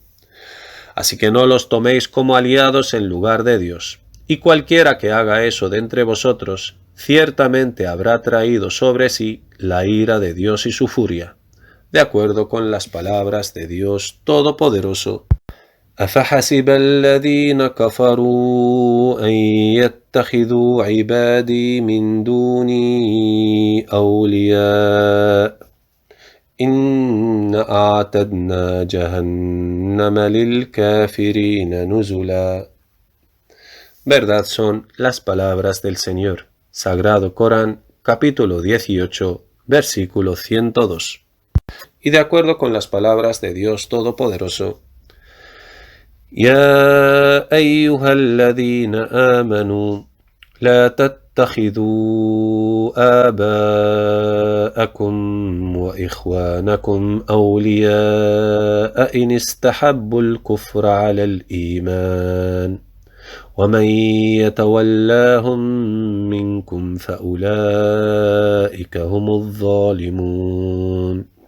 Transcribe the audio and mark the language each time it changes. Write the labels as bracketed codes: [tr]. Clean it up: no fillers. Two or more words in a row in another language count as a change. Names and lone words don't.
[es] Así que no los toméis como aliados en lugar de Dios, y cualquiera que haga eso de entre vosotros, ciertamente habrá traído sobre sí la ira de Dios y su furia, de acuerdo con las palabras de Dios Todopoderoso. [ar] أفحسب الذين كفروا أن يتخذوا عبادي من دوني أولياء إن أعتدنا جهنم للكافرين نزلا. [es] Verdad son las palabras del Señor. Sagrado Corán, capítulo 18, versículo 102. Y de acuerdo con las palabras de Dios Todopoderoso, [ar] يا أيها الذين آمنوا لا تتخذوا آباءكم وإخوانكم أولياء إن استحبوا الكفر على الإيمان ومن يتولاهم منكم فأولئك هم الظالمون.